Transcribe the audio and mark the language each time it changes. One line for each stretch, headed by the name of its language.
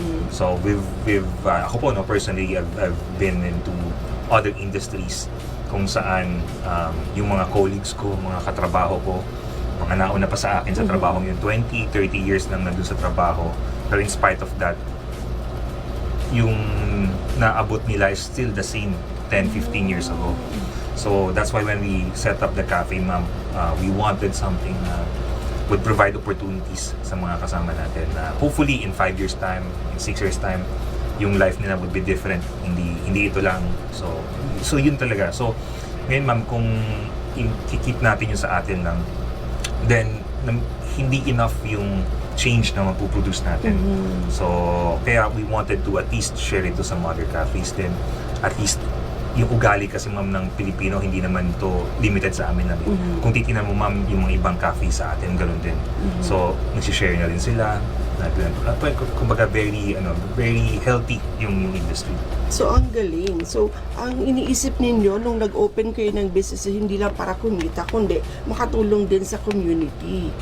Filipino: So ako po, no,
English: personally, I've been into other industries
Filipino: kung saan yung mga colleagues ko, mga katrabaho ko, mga nauna pa sa akin sa trabaho yung 20, 30 years nang nandun sa trabaho.
English: Pero in spite of that,
Filipino: yung naabot nila
English: is still the same 10, 15 years ago. So that's why when we set up the cafe, ma'am, we wanted something na would provide opportunities sa mga kasama natin. Hopefully in 5 years time, in 6 years time,
Filipino: yung life nila
English: would be different.
Filipino: Hindi ito lang. So yun talaga. So ngayon, ma'am, kung i-keep natin yung sa atin lang, then hindi enough yung change na mapuproduce natin. So kaya
English: we wanted to at least share it to some other cafes din.
Filipino: At least yung ugali kasi, ma'am, ng Pilipino, hindi naman to limited sa amin lang. Kung titingnan mo, ma'am, yung mga ibang cafe sa atin, ganoon din. So nagsishare na rin sila. Kumbaga very healthy yung industry. So, ang galing. So, ang iniisip ninyo nung nag-open kayo ng business, hindi lang para kumita, kundi makatulong din sa community